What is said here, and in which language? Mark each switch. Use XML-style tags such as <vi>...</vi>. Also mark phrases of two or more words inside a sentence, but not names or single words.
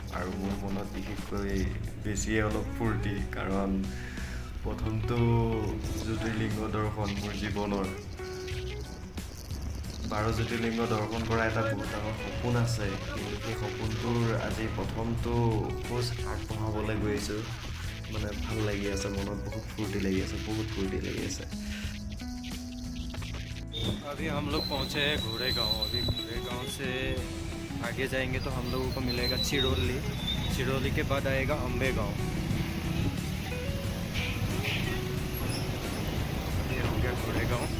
<as>আৰু মোৰ মনত বিশেষকৈ বেছিয়ে অলপ ফূৰ্তি, কাৰণ প্ৰথমটো জ্যোতিৰ্লিংগ দৰ্শন মোৰ জীৱনৰ। 12 জ্যোতিৰ্লিংগ দৰ্শন কৰা এটা বহুত ডাঙৰ সপোন আছে, কিন্তু সেই সপোনটোৰ আজি প্ৰথমটো খোজ আগবঢ়াবলৈ গৈ আছোঁ। মানে ভাল লাগি আছে, মনত বহুত ফূৰ্তি লাগি আছে,</as> <hi>बहुत फूर्ती लगी है सर। अभी हम लोग पहुँचे हैं घोड़े गांव। अभी घोड़े गांव से आगे जाएंगे तो हम लोगों को मिलेगा चिरौली। चिरौली के बाद आएगा अम्बे गांव। ये हो गया घोड़े गांव।</hi>